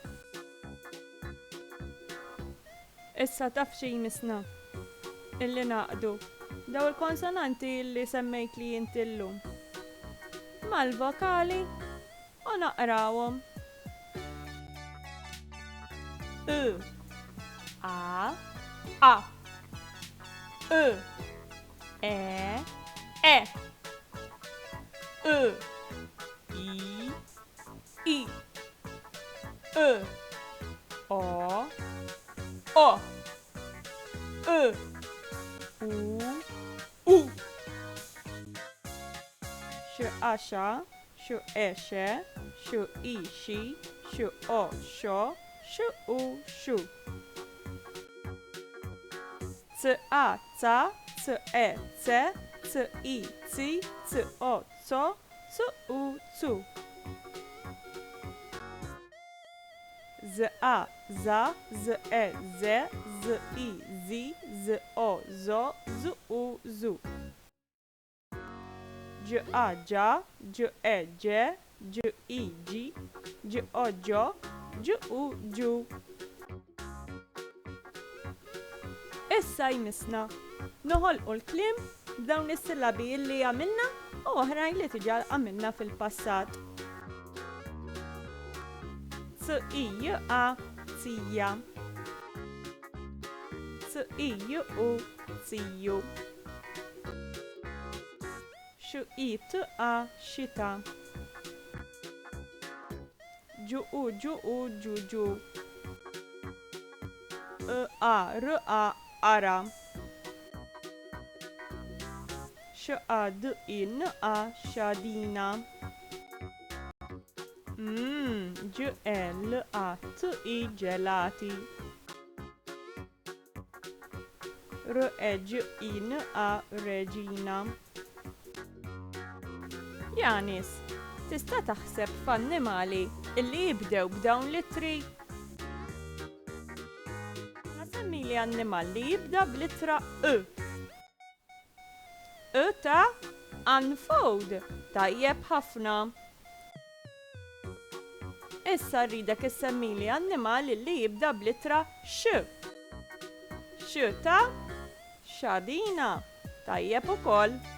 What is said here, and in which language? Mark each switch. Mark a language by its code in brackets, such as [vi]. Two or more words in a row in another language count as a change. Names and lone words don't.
[mt] Issa taf xi jmisna illi naqdu daw il-konsonanti illi semmejt li jintillum mal-vokali u naqrawhom. U, A, A, U, E, E, U, I, I, U, O, O, U, U. Xu axa, xu exe, xu ixi, xu o xo, xu u xu. C a ca, c e ce, c i ci, c o co, c u cu. Z a za, z e ze, z i zi, z o zo, z u zu. J a ġa, ġ e ġe, ġ i ġi, ġ o ġo, ġ u ġu. Issa jmisna noħolqu l-kliem b'dawn is-sillabi li għamilna u oħrajn li tiġa għamilna fil-passat. C i j a cija. C i j u ciju. X i t a xita. Ġu u ġuġu. E a r a ara. X a d i n a xadina. Ġ e l a t i ġelati. R e ġ i n a reġina. Janis, tista' taħseb f'annimali illi jibdew b'dawn littri? Nasemmi li annimal li jibda b'littra E. E ta' unfold, tajjeb ħafna. Issa rridek issemmi li annimal li jibda b'littra X. X ta' xadina, tajjeb ukoll.